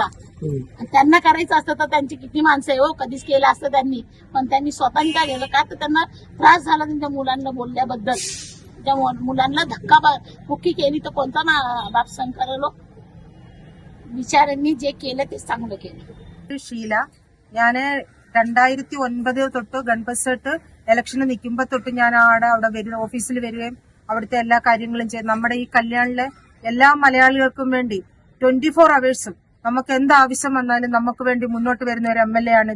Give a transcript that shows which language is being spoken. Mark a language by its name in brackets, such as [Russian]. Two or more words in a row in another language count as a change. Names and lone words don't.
[Marathi] त्यांना करायचं असतं तर त्यांची किती माणसं आहे हो, कधीच केलं असतं त्यांनी, पण त्यांनी स्वतःने काय केलं का तर त्यांना त्रास झाला त्यांच्या मुलांना बोलल्याबद्दल। त्या मुलांना धक्काबुक्की केली तर कोणता ना बाप सहन करेलो. बिचाऱ्यांनी जे केलं ते चांगलं केलं. [Malayalam] ഷീല, ഞാന് 2009 തൊട്ട് ഗൺപത് സെട്ട് ഇലക്ഷന് നിൽക്കുമ്പോ തൊട്ട് ഞാൻ അവിടെ ഓഫീസിൽ വരികയും അവിടുത്തെ എല്ലാ കാര്യങ്ങളും ചെയ്ത് നമ്മുടെ ഈ കല്യാണിലെ എല്ലാ മലയാളികൾക്കും വേണ്ടി [English] 24 hours [Malayalam] നമുക്ക് എന്ത് ആവശ്യം വന്നാലും നമുക്ക് വേണ്ടി മുന്നോട്ട് വരുന്ന ഒരു MLA ആണിത്.